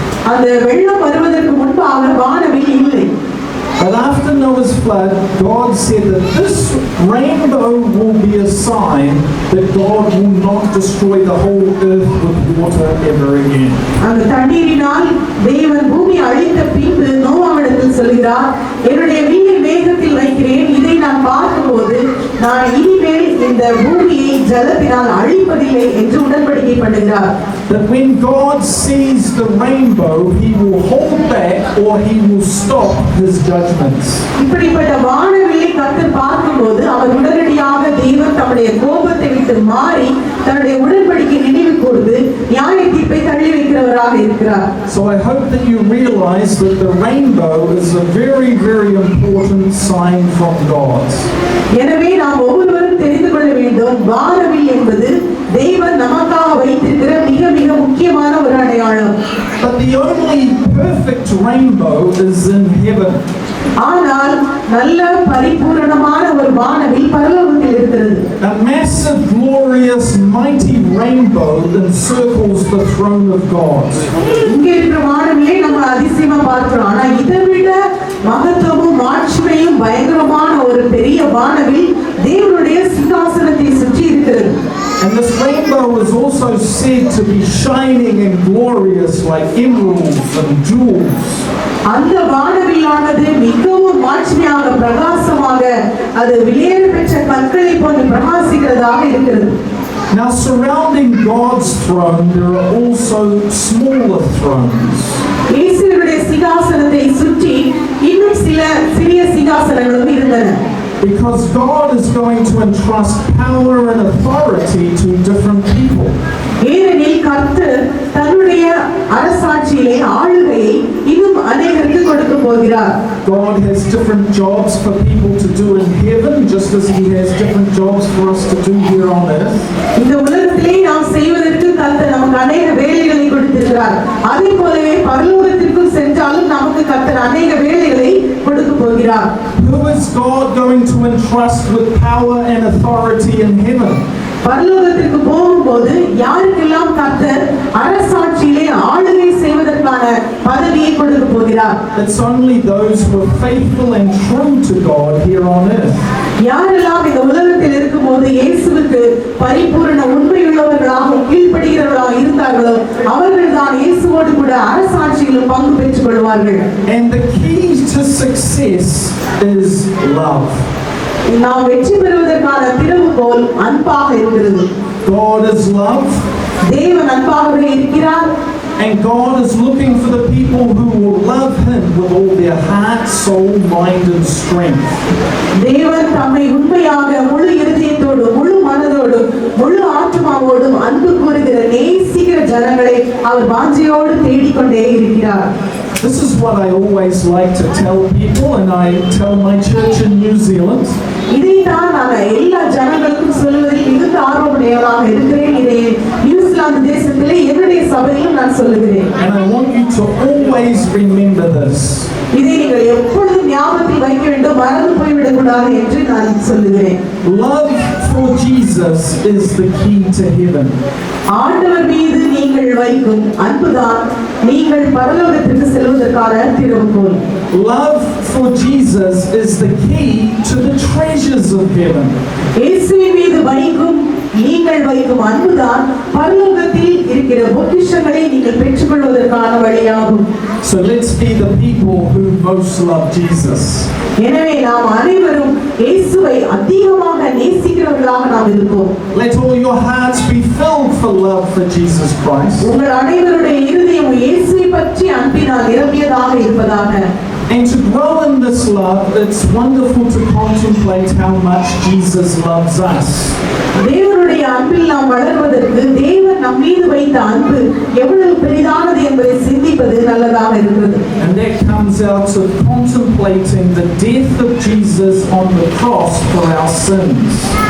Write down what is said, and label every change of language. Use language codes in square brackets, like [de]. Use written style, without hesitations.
[ta] அந்த வெள்ளம் வருவதற்கு முன்பாக வானவில் இல்லை. [en] But after Noah's flood, God said that this rainbow will be a sign that God will not destroy the whole earth with water ever again. [ta] அந்த தண்ணீரினால் தேவன் பூமியை அழித்த பின்பு நோவாவிடத்தில் சொல்கிறார், என்னுடைய வில்லை மேகத்தில் வைக்கிறேன், இதை நான் பார்க்கும்போது நான் இனிமேல் இந்த பூமியை ஜலத்தினால் அழிப்பதில்லை என்று உடன்படிக்கை பண்ணுகிறார். [en] that when God sees the rainbow, he will hold back or he will stop his judgments. [ta] இப்படிப்பட்ட வானவில்லை கர்த்தர் பார்க்கும்போது அவர் உடனடியாக தேவன் தம்முடைய கோபத்தை விட்டு மாறி தன்னுடைய உடன்படிக்கை நினைவு கூர்ந்து நியாய தீர்ப்பை தள்ளி வைக்கிறவராக இருக்கிறார். [en] So I hope that you realize that the rainbow is a very, very important sign from God. [ta] எனவே நாம் ஒவ்வொருவரும் தெரிந்து கொள்ள வேண்டும், வானவில் என்பது தேவன் நமக்காக வைத்திருக்கிற மிக மிக முக்கியமான ஒரு அடையாளம். [en] But the only perfect rainbow is in heaven. [ta] ஆனால் நல்ல பரிபூரணமான ஒரு வானவில் பரலோகத்தில் இருக்கிறது. [en] A massive, glorious, mighty rainbow encircles the throne of God. [ta] இங்கே இருக்கிற வானவிலை நம்ம அதிசயமா பார்க்கிறோம். ஆனா இதை விட மகத்துவமும் மாட்சிமையும் பயங்கரமான ஒரு பெரிய வானவில் தேவனுடைய சிங்காசனத்தை சுற்றி இருக்கிறது. [en] And this rainbow is also said to be shining and glorious like emeralds and jewels. [ta] அந்த வானவிலானது மிகவும் மாட்சிமையாக பிரகாசமாக அது விலையேற பெற்ற கற்களை போன்று பிரகாசிக்கிறதாக இருக்கிறது. [en] Now surrounding God's throne there are also smaller thrones. [ta] இயேசுவினுடைய சிங்காசனத்தை சுற்றி இன்னும் சில சிறிய சிங்காசனங்களும் இருந்தன. [en] Because God is going to entrust power and authority to different people. [ta] ஏனெனில் கர்த்தர் தன்னுடைய அரசாட்சியிலே ஆளுகையை இன்னும் அநேகருக்கு கொடுக்க போகிறார். [en] God has different jobs for people to do in heaven, just as he has different jobs for us to do here on earth. [ta] இந்த உலகத்திலே நாம் செய்வதற்கு கர்த்தர் நமக்கு அநேக வேலைகளை கொடுத்திருக்கிறார். அதே போலவே பரலோகத்திற்கும் சென்றாலும் நமக்கு கர்த்தர் அநேக வேலைகளை கொடுக்க போகிறார். [en] Who is God going to entrust with power and authority in heaven? [ta] பரலோகத்திற்கு போகும்போது யாருக்கெல்லாம் கர்த்தர் அரசாட்சியிலே ஆளுகை செய்வதற்கான பதவியை கொடுக்க போகிறார்? [en] It's only those who are faithful and true to God here on earth. [ta] யாரெல்லாம் இந்த உலகத்தில் இருக்கும்போது இயேசுவுக்கு பரிபூரண உண்மையுள்ளவர்களாக கீழ்ப்படுகிறவர்களாக இருந்தார்களோ அவர்கள் தான் இயேசுவோடு கூட அரசாட்சியிலும் பங்கு பெற்றுக் கொள்வார்கள். [en] And the key to success is love. [ta] நாம் வெற்றி பெறுவதற்கான திறவுகோல் அன்பாக இருக்கிறது. [en] God is love. [ta] தேவன் அன்பாகவே இருக்கிறார். [en] And God is looking for the people who will love him with all their heart, soul, mind and strength. [ta] தேவன் தம்மை உண்மையாக முழு இருதயத்தோடு முழு மனதோடு முழு ஆத்மாவோடும் அன்பு கூறுகிற நேசிக்கிற ஜனங்களை அவர் வாஞ்சையோடு தேடிக்கொண்டே இருக்கிறார். [en] This is what I always like to tell people, and I tell my church in New Zealand. [ta] இதைத்தான் நான் எல்லா ஜனங்களுக்கும் சொல்வதில் மிகுந்த ஆர்வமுடையவராக இருக்கிறேன். இதை நியூசிலாந்து தேசத்திலே என்னுடைய சபையிலும் நான் சொல்லுகிறேன். [en] And I want you to always remember this. [ta] இதை நீங்கள் எப்பொழுதும் ஞாபகத்தில் வைக்க வேண்டும், மறந்து போய்விடக் கூடாது என்று நான் சொல்லுகிறேன். [en] Love for Jesus is the key to heaven. [ta] ஆண்டவர் மீது நீங்கள் வைக்கும் அன்புதான் நீங்கள் பரலோகத்திற்கு செல்வதற்கான திறவுகோல். [en] Love for Jesus is the key to the treasures of heaven. [ta] இயேசுவின் மீது நீங்கள் வைக்கும் அன்புதான் பரலோகத்தில் இருக்கிற பொக்கிஷங்களை நீங்கள் பெற்றுக்கொள்வதற்கான வழியாகும். [en] So let's be the people who most love Jesus. [ta] எனவே நாம் அனைவரும் இயேசுவை அதிகமாக நேசிக்கிறவர்களாக நாம் இருப்போம். [en] Let all your hearts be filled for love for Jesus Christ. [ta] உங்கள் அனைவருடைய இருதயம் இயேசுவை பற்றி அன்பினால் நிரம்பியதாக இருப்பதாக. [en] And to grow in this love, it's wonderful to contemplate how much Jesus loves us. [ta] தேவனுடைய அன்பில் நாம் வளர்வதற்கு தேவன் நம் மீது வைத்த அன்பு எவ்வளவு பெரிதானது என்பதை சிந்திப்பது நல்லதாக இருக்கிறது. [en] And that comes out of contemplating the death of Jesus on the cross for our sins.